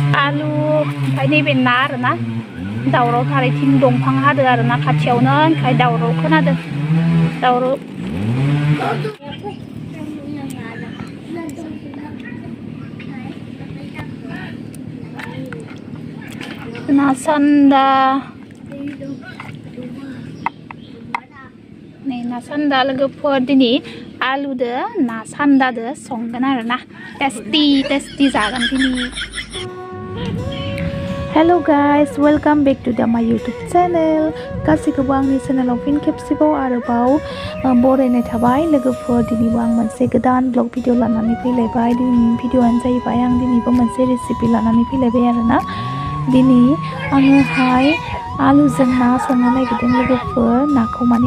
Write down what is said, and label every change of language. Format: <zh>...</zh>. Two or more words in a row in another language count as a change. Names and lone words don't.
<brx>आलु ओमफ्राय नैबे ना आरोना दावराव थारैथिं दंफां हादो आरोना खाथियावनो ओंखाय दावराव खोनादों दावराव ना सान्दा नै ना सान्दा लोगोफोर दिनै आलुदो ना सान्दादो संगोन आरोना टेस्टी जागोन दिनै</brx> <en>hello guys welcome back to my YouTube channel</en> <brx>गासैखौबो आंनि चैनेलाव फिन खेबसेबाव आरोबाव बरायनाय थाबाय लोगोफोर दिनैबो आं मोनसे गोदान</brx> <en>vlog video</en> <brx>लानानै फैलायबाय दिनैनि भिडिअआनो जाहैबाय आं दिनैबो मोनसे रेसिपि लानानै फैलायबाय आरोना दिनै आङोहाय आलुजों ना संनो नागिरदों लोगोफोर नाखौ माने</brx>